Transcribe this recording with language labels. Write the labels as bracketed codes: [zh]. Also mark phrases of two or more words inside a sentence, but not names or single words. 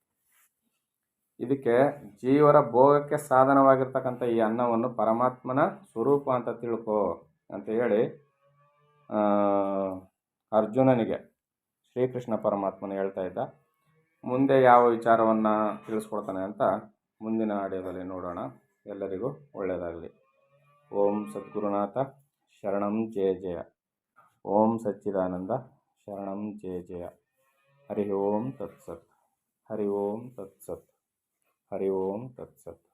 [kn] ಇದಕ್ಕೆ ಜೀವರ ಭೋಗಕ್ಕೆ ಸಾಧನವಾಗಿರ್ತಕ್ಕಂಥ ಈ ಅನ್ನವನ್ನು ಪರಮಾತ್ಮನ ಸ್ವರೂಪ ಅಂತ ತಿಳ್ಕೊ ಅಂತ ಹೇಳಿ ಅರ್ಜುನನಿಗೆ ಶ್ರೀಕೃಷ್ಣ ಪರಮಾತ್ಮನ ಹೇಳ್ತಾ ಇದ್ದ. ಮುಂದೆ ಯಾವ ವಿಚಾರವನ್ನು ತಿಳಿಸ್ಕೊಡ್ತಾನೆ ಅಂತ ಮುಂದಿನ ಆಡಿಯೋದಲ್ಲಿ ನೋಡೋಣ. ಎಲ್ಲರಿಗೂ ಒಳ್ಳೆಯದಾಗಲಿ. [sa] ಓಂ ಸದ್ಗುರುನಾಥ ಶರಣಂ ಜಯ ಜಯ. ಓಂ ಸಚ್ಚಿದಾನಂದ ಶರಣಂ ಜಯ ಜಯ. ಹರಿ ಓಂ ತತ್ಸತ್. ಹರಿ ಓಂ ತತ್ಸತ್. ಹರಿ ಓಂ ತತ್ಸತ್.